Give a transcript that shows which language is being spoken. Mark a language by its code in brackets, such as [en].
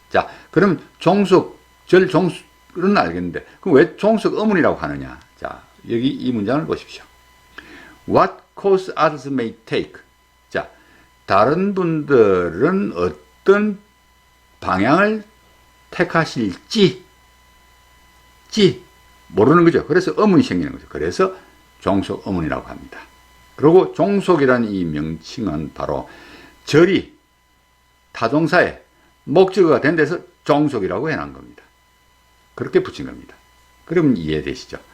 [ko] 자, 그럼 종속절, 종속은 알겠는데 그럼 왜 종속어문이라고 하느냐? 자, 여기 이 문장을 보십시오. [en] What course others may take. [ko] 자, 다른 분들은 어떤 방향을 택하실지 모르는 거죠. 그래서 어문이 생기는 거죠. 그래서 종속어문이라고 합니다. 그리고 종속이라는 이 명칭은 바로 절이 타동사의 목적어가 된 데서 종속이라고 해놓은 겁니다. 그렇게 붙인 겁니다. 그러면 이해되시죠?